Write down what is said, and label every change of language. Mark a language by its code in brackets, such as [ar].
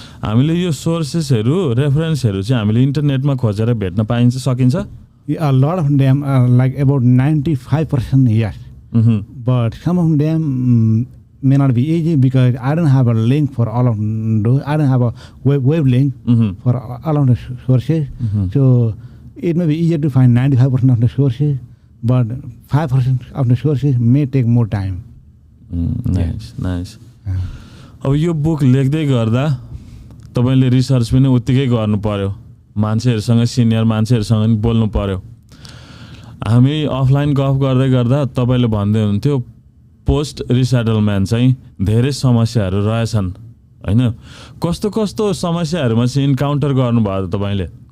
[ne] हामीले यो सोर्सेसहरू रेफरेन्सहरू चाहिँ हामीले इन्टरनेटमा खोजेर भेट्न पाइन्छ सकिन्छ [en] A lot of them are like about 95% yes. But some of them may not be easy because I don't have a link for all of those. I don't have a web link for all of the sources. So it may be easier to find 95% of the sources, but 5% of the sources may take more time. Nice. [ne] अब यो book लेख्दै गर्दा तपाईले research पनि उत्तिकै गर्नु पर्यो मान्छेहरुसँग senior मान्छेहरुसँग पनि बोल्नु पर्यो हामी अफलाइन गफ गर्दै गर्दा तपाईले भन्दै हुनुहुन्थ्यो पोस्ट रिसेटलमेन्ट चाहिँ धेरै समस्याहरु रहेछन् हैन कस्तो समस्याहरुमा चाहिँ इन्काउन्टर गर्नुभयो तपाईले